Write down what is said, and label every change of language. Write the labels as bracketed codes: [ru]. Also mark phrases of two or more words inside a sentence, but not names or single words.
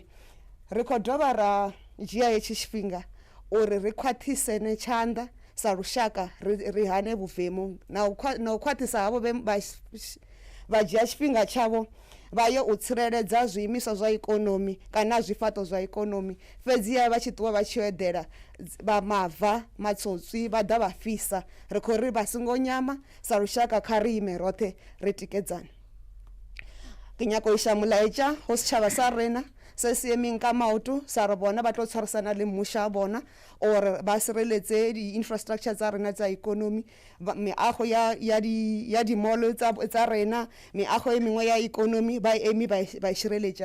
[ve] Ri khou dovha ra dzhia hetshi tshifhinga uri ri khwaṱhisene tshanḓa sa lushaka ri hane vhuvemu na u khwaṱhisa havho vha dzhia tshifhinga tshavho vha ye u tsireledza zwiimiswa zwa ikonomi kana zwifhato zwa ikonomi. Fhedziha vha tshi ṱuwa vha tshi eḓela vha mava matsotswi vha ḓa vha fisa. Ri khou ri vha songo nyama sa lushaka kha ri ime roṱhe ri tikedzane. [nso] Ke nyaka ho isha molaetša ho setšhaba sa rena se se emeng ka maoto sa re bona ba tlo tshwarisana le mmušo wa bona or ba sireletse di-infrastructure tsa rena tsa ikonomi, meago ya di-mall tsa rena, meago e mengwe ya ikonomi ba emi ba šireletša.